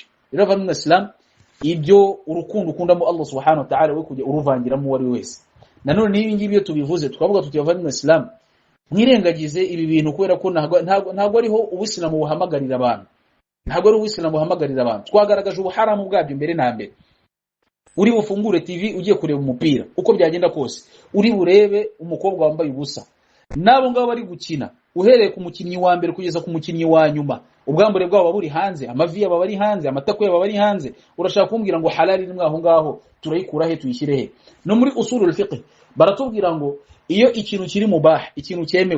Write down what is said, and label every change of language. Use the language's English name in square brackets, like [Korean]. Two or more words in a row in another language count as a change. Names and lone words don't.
[Kinyarwanda] Rero abavandimwe Islam, ibyo urukundo ukundamo [Arabic] الله سبحانه وتعالى [Kinyarwanda] we kujya uruvangiramo uwo ari wese. Nanone niba ngibi iyo tubivuze tukavuga tuti abavandimwe Islam, mwirengagize ibi bintu kubera ko ntago ariho uw'islamu buhamagarira abantu, ntago ari uw'islamu buhamagarira abantu. Twagaragaje ubuharamu bwabyo mbere na mbere. Uri bufungure TV ugiye kureba umupira, uko byagenda kose uri burebe umukobwa wambaye ubusa, nabo ngabo bari gukina uhereye ku mukinnyi wa mbere kugeza ku mukinnyi wa nyuma ubwambure bwabo buri hanze amavi yabo bari hanze amatako yabo bari hanze urashaka kumbwira ngo halali ni mwaho ngaho turayikura he tuyishyire he no muri [Arabic] أصول الفقه [Kinyarwanda] baratubwira ngo iyo ikintu kiri mubah ikintu cyemewe